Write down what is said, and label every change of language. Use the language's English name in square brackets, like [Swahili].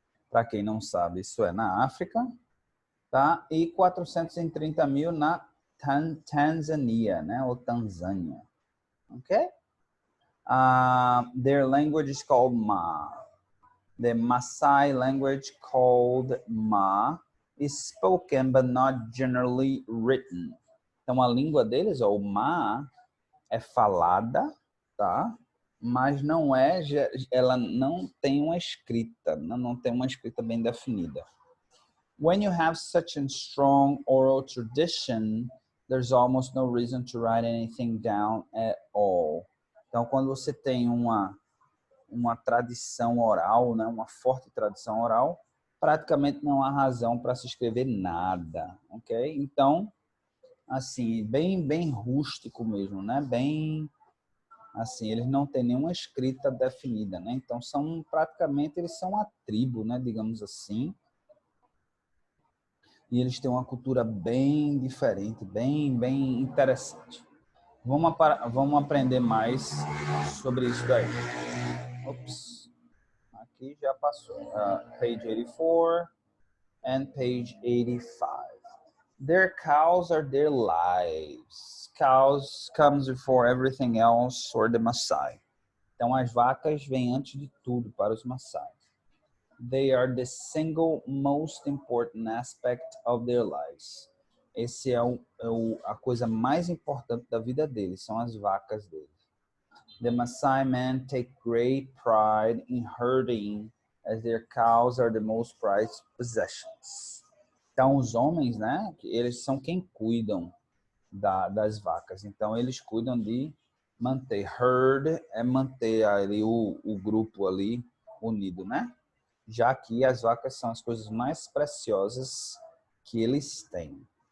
[Portuguese] Para quem não sabe, isso é na África, tá? E 430 mil na Tanzânia, né, ou Tanzânia, ok? [English] Their language is called Ma. The Maasai language called Ma is spoken but not generally written. [Portuguese] Então, a língua deles, o Ma, é falada, tá? Mas não é, ela não tem uma escrita, não tem uma escrita bem definida. When you have such a strong oral tradition, there's almost no reason to write anything down at all. Então, quando você tem uma tradição oral, né, uma forte tradição oral, praticamente não há razão para se escrever nada, ok? Então, assim, bem rústico mesmo, né? Bem, assim, eles não têm nenhuma escrita definida, né? Então, praticamente, eles são uma tribo, né? Digamos assim. E eles têm uma cultura bem diferente, bem interessante. Vamos aprender mais sobre isso daí. Ops. Aqui já passou. [English] Page 84 and page 85. Their cows are their lives. Cows comes before everything else for the Maasai. [Portuguese] Então, as vacas vêm antes de tudo para os Maasai. [English] They are the single most important aspect of their lives. [Portuguese] Esse é a coisa mais importante da vida deles, são as vacas deles. [English] The Maasai men take great pride in herding, as their cows are the most prized possessions. [Portuguese] Então, os homens, né, eles são quem cuidam das vacas. Então, eles cuidam de manter. Herd é manter ali o grupo ali unido, né? Já que as vacas são as coisas mais preciosas que eles têm.